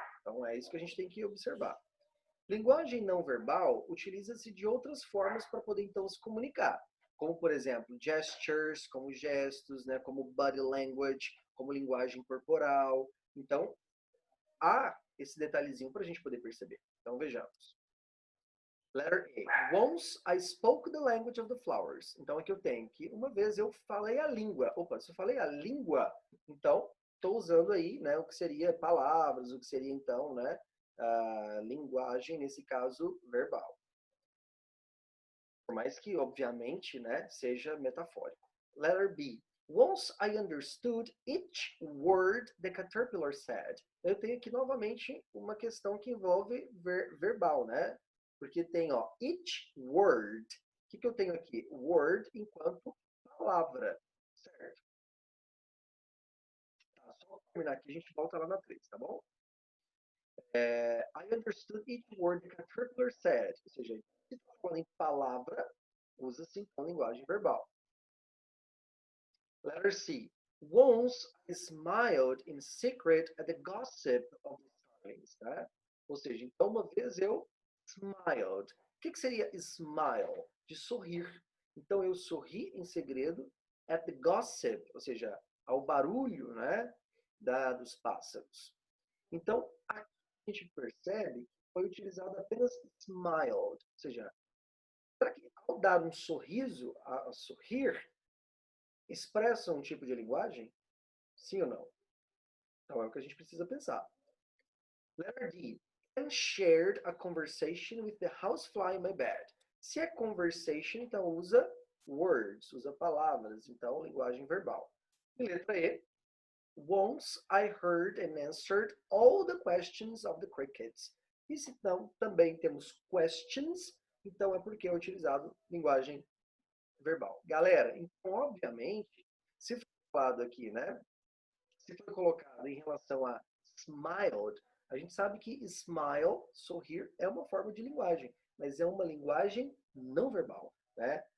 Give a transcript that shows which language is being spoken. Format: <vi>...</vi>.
<pt>Então, é isso que a gente tem que observar. Linguagem não verbal utiliza-se de outras formas para poder, então, se comunicar. Como, por exemplo, gestures, como gestos, né? Como body language, como linguagem corporal. Então, há esse detalhezinho para a gente poder perceber. Então, vejamos. Letter A.</pt> <en>Once I spoke the language of the flowers.</en> <pt>Então, aqui eu tenho que uma vez eu falei a língua. Opa, se eu falei a língua, então estou usando aí, né, o que seria palavras, o que seria então, né, a linguagem, nesse caso, verbal. Por mais que, obviamente, né, seja metafórico.</pt> <en>Letter B. Once I understood each word the caterpillar said.</en> <pt>Eu tenho aqui novamente uma questão que envolve verbal, né? Porque tem, ó, each word. O que eu tenho aqui? Word enquanto palavra, certo? Tá, só terminar aqui, a gente volta lá na 3, tá bom?</pt> <en>I understood each word the caterpillar said.</en> <pt>Ou seja, se está falando em palavra, usa-se então linguagem verbal.</pt> <en>Letter C. Once I smiled in secret at the gossip of the starlings, tá?</en> <pt>Ou seja, então uma vez eu smiled. O que seria smile? De sorrir. Então eu sorri em segredo</pt> <en>at the gossip,</en> <pt>ou seja, ao barulho, né, dos pássaros. Então aqui a gente percebe que foi utilizado apenas smiled, ou seja, para que ao dar um sorriso, a sorrir, expressa um tipo de linguagem? Sim ou não? Então é o que a gente precisa pensar.</pt> <en>Letter D. Ken shared a conversation with the housefly in my bed.</en> <pt>Se é conversation, então usa words, usa palavras, então linguagem verbal. E letra E.</pt> <en>Once I heard and answered all the questions of the crickets.</en> <pt>E se não, também temos questions, então é porque é utilizado linguagem verbal. Galera, então obviamente, se for falado aqui, né, se foi colocado em relação a smiled, a gente sabe que smile, sorrir, é uma forma de linguagem, mas é uma linguagem não verbal, né?</pt>